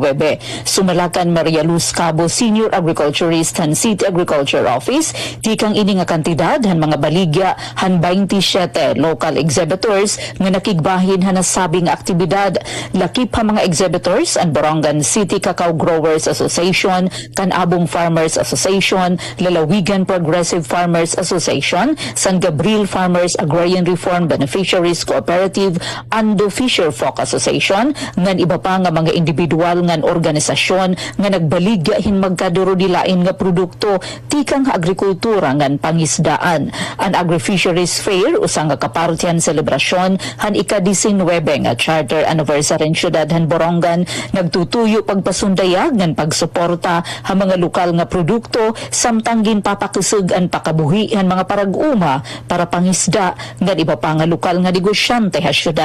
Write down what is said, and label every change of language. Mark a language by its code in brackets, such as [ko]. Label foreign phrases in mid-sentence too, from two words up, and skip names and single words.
[war] Sumalakan Maria Luz Cabo, Senior Agriculturist han City Agriculture Office, tikang ini nga kantidad han mga baligya han 27 [en] local exhibitors [war] nga nakigbahin han nasabing nga aktibidad. Lakip ha mga exhibitors ang Borongan City Cacao Growers Association, Canabong Farmers Association, Lalawigan Progressive Farmers Association, San Gabriel Farmers Agrarian Reform Beneficiaries Cooperative, Ando Fisher Folk Association, ngan iba pa nga mga individual ngan organisasyon nga nagbaligya hin magkaduro dilain nga produkto tikang agrikultura ngan pangisdaan. Ang Agri-Fisheries Fair usang nga kapartihan selebrasyon han ika-19 nga [en] charter anniversary [war] in Syudad han Borongan nagtutuyo pagpasundayag ngan pagsuporta ha mga lokal nga produkto samtang ginpapakisig ang pakabuhi han mga parag-uma para pangisda ngan iba pa nga lokal nga negosyante ha syudad.